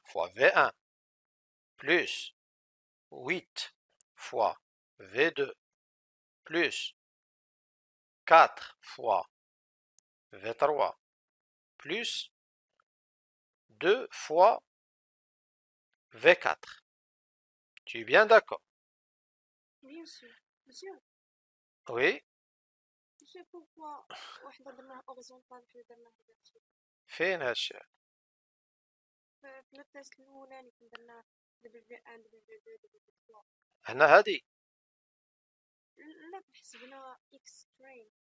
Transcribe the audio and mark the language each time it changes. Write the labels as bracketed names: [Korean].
[French] Fois V1 plus 8 fois V2 plus 4 fois V3 plus 2 fois V4. Tu es bien d'accord? Bien sûr. Monsieur, Oui, tu sais pourquoi [Arabic] واحدة درناها [French] horizontal [Arabic] وحدة درناها [French] vertical؟ [Arabic] فين هالشيء؟ في التست الأولاني كنا درنا W1 W2 W3. هنا هذه لا حسبنا X train.